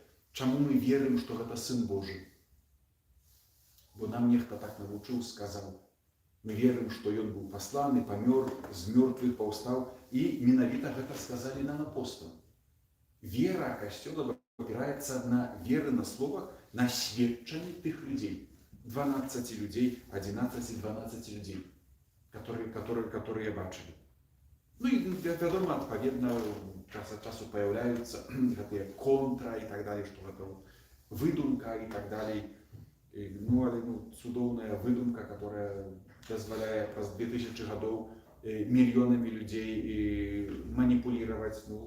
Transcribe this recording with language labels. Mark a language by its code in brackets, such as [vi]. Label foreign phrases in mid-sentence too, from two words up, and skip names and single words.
[be] Чаму мы верым, што гэта Сын Божы? Бо нам нехта так навучыў, сказаў. Мы верым, што ён быў пасланы, памёр, з мёртвых паўстаў, і менавіта гэта сказалі нам апостолы. Вера Касцёла опираецца на веры на словах, на сведчанні тых людзей. 12 людей, 11-12 людей, которые бачылі. І, вядома, адпаведна, час ад часу паяўляюцца гэтыя контра і так далее, што гэта выдумка і так далее. Але цудоўная выдумка, которая дазваляе праз 2000 гадоў мільёнамі людзей маніпуліраваць.